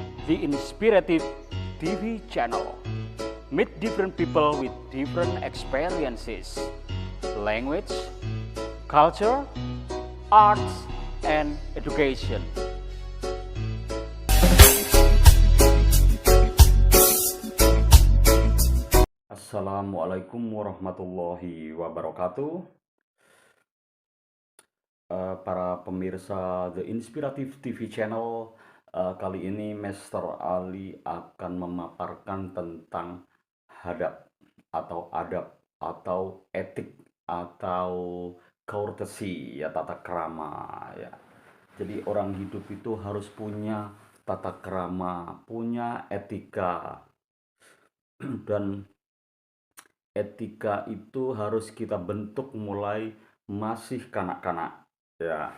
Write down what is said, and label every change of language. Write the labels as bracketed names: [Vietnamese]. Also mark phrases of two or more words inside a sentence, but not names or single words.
[English] the Inspirative TV channel. Meet different people with different experiences, language, culture, arts, and education. [Arabic] Assalamualaikum warahmatullahi wabarakatuh. [Indonesian] Para pemirsa The Inspirative TV channel, kali ini Master Ali akan memaparkan tentang adab atau etik atau courtesy, ya, tata krama, ya. Jadi orang hidup itu harus punya tata krama, punya etika, dan etika itu harus kita bentuk mulai masih kanak-kanak, ya.